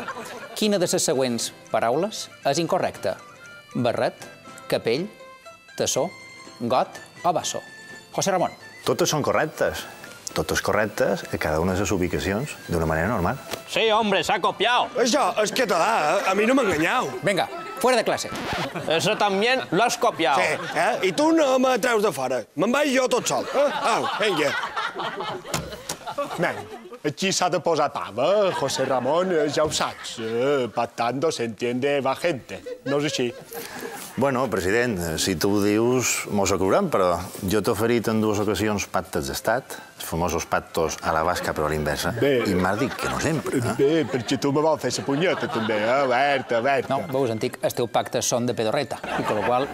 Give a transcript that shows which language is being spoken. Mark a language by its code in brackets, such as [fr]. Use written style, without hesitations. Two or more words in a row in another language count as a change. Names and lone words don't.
[ca] Quina de les següents paraules és incorrecta? Barret, capell, tassó, got o basso? José Ramon. Totes són correctes. Totes correctes a cada una de les ubicacions d'una manera normal. [es] Sí, hombre, s'ha copiado. [ca] Això és català, a mi no m'enganyau. Vinga, [es] fuera de clase. Eso también lo has copiado. [ca] Sí, i tu no me treus de fora. Me'n vaig jo tot sol. Au, vinga. Nen, aquí s'ha de posar tama, José Ramon, ja ho saps. [es] Patando se entiende va gente, [ca] no és així? Bueno, president, si tu ho dius, mos ho creurem, però jo t'he oferit en dues ocasions pactes d'estat, els famosos [es] pactos a la basca [ca] però a l'inversa, i m'has dit que no sempre. Bé, perquè tu me vols fer la punyeta, també, Berta. No, veus, antic, els teus pactes són de pedorreta, i con lo qual...